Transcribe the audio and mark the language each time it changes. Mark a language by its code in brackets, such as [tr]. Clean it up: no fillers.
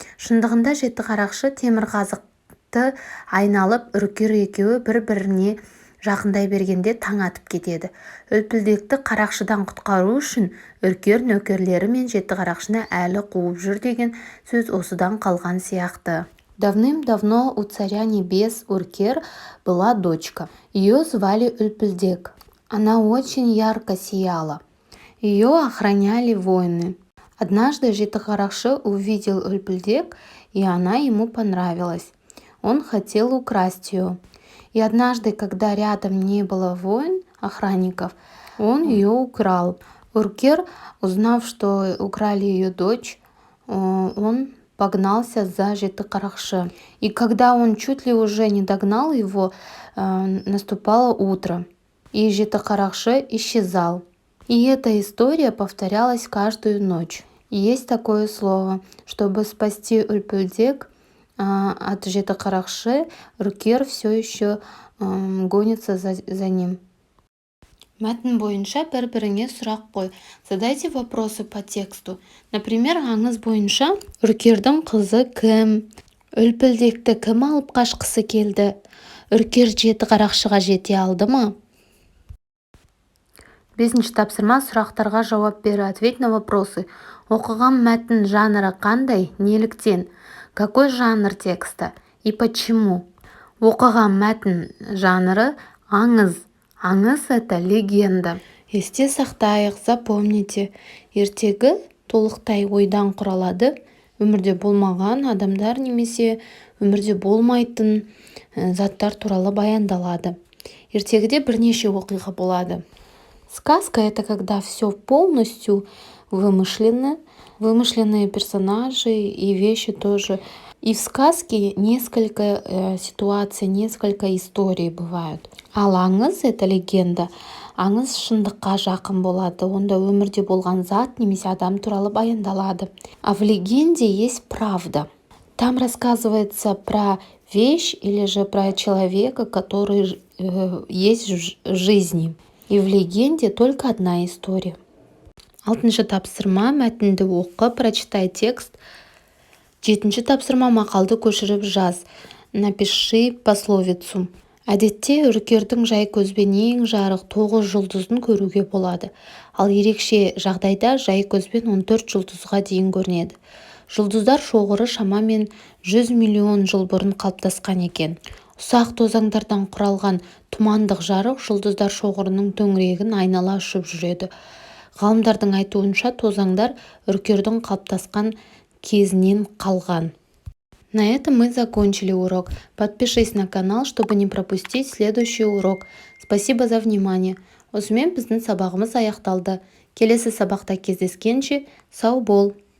[kk] Шындығында жеті қарақшы темірқазықты айналып, үркер екеуі бір-біріне жақындай бергенде таң атып кетеді. Үлпілдекті қарақшыдан құтқару үшін үркер нөкерлері мен жеті қарақшыны әлі қуып жүр деген сөз осыдан қалған сияқты. [ru] Давным-давно у царя небес Уркер была дочка. Ее звали Үлпілдек. Она очень ярко сияла. Ее охраняли воины. Однажды жеті қарақшы увидел Үлпілдек, и она ему понравилась. Он хотел украсть ее. И однажды, когда рядом не было воин, охранников, он ее украл. Уркер, узнав, что украли ее дочь, он погнался за жеті қарақшы. И когда он чуть ли уже не догнал его, наступало утро, и жеті қарақшы исчезал. И эта история повторялась каждую ночь. И есть такое слово, чтобы спасти Үлпілдек от жеті қарақшы, үркер все еще гонится за ним. [kk] Мәтін бойынша бір-біріңе сұрақ қой. [ru] Задайте вопросы по тексту. [kk] Например, аңыз бойынша үркердің қызы кім? Үлпілдекті кім алып қашқысы келді? Үркер жеті қарақшыға жете алды ма? Бесінші тапсырма, сұрақтарға жауап бер, [ru] ответь на вопросы. [kk] Оқыған мәтін жанры қандай, неліктен? [ru] Какой жанр текста и почему? [kk] Оқыған мәтін жанры аңыз. Аңыз – [ru] это легенда. [kk] Есте сақтайық, [ru] запомните. [kk] Ертегі толықтай ойдан құралады. Өмірде болмаған адамдар немесе өмірде болмайтын заттар туралы баяндалады. Ертегіде бірнеше оқиға болады. [ru] Сказка – это когда все полностью вымышленно, вымышленные персонажи и вещи тоже. И в сказке несколько ситуаций, несколько историй бывают. [kk] Ал аңыз – [ru] это легенда. [kk] Аңыз шындыққа жақын болады. Онда өмірде болған зат немесе адам туралы баяндалады. [ru] А в легенде есть правда. Там рассказывается про вещь или же про человека, который есть в жизни. И в легенде только одна история. [kk] Алтыншы тапсырма, мәтінді оқы, [ru] прочитай текст. [kk] Жетінші тапсырма, мақалды көшіріп жаз. [ru] Напиши пословицу. [kk] Әдетте үркердің жай көзбен ең жарық 9 жұлдызын көруге болады. Ал ерекше жағдайда жай көзбен 14 жұлдызға дейін көрінеді. Жұлдыздар шоғыры шамамен 100 миллион жыл бұрын қалыптасқан екен. Ұсақ тозаңдардан құралған тұмандық жарық жұлдыздар шоғырының төңірегін айнала ұшып жүреді. Ғалымдардың айтуынша тозаңдар үркердің қалыптасқан кезінен қалған. [ru] На этом мы закончили урок. Подпишись на канал, чтобы не пропустить следующий урок. Спасибо за внимание. [kk] Осымен біздің сабағымыз аяқталды. Келесі сабақта кездескенше сау бол.